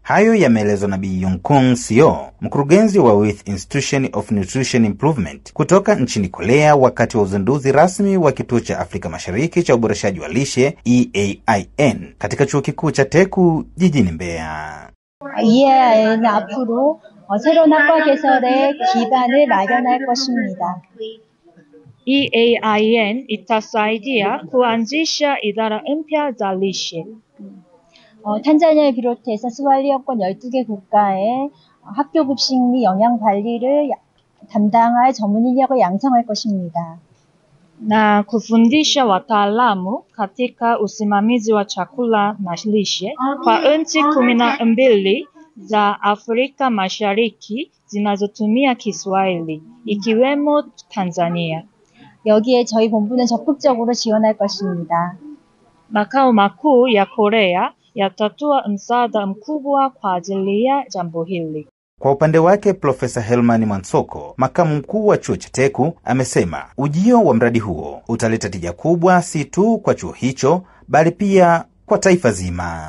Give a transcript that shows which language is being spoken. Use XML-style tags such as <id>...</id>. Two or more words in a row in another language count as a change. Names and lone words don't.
<sw>Hayo yameelezwa na Bi Yongkong Seo, mkurugenzi wa With Institution of Nutrition Improvement kutoka nchini Korea, wakati wa uzinduzi rasmi wa kituo cha Afrika Mashariki cha uboreshaji wa lishe EAIN katika chuo kikuu cha Teku jijini Mbeya.</sw> <ko>EAIN 앞으로 새로운 학과 개설의 기반을 마련할 것입니다.</ko> <sw>EAIN itasaidia kuanzisha idara mpya za lishe.</sw> <ko>탄자니아를 비롯해서 스왈리어권 12개 국가에 학교 급식 및 영양 관리를 담당할 전문 인력을 양성할 것입니다.</ko> <sw>Na kufundisha wataalamu katika usimamizi wa chakula na lishe kwa nchi 12 za Afrika Mashariki zinazotumia Kiswahili ikiwemo Tanzania.</sw> <ko>여기에 저희 본부는 적극적으로 지원할 것입니다.</ko> <sw>Makao makuu ya Korea yatatoa msaada mkubwa kwa ajili ya jambo hili. Kwa upande wake, Profesa Helman Mwansoko, makamu mkuu wa chuo cha Teku, amesema ujio wa mradi huo utaleta tija kubwa si tu kwa chuo hicho bali pia kwa taifa zima.</sw>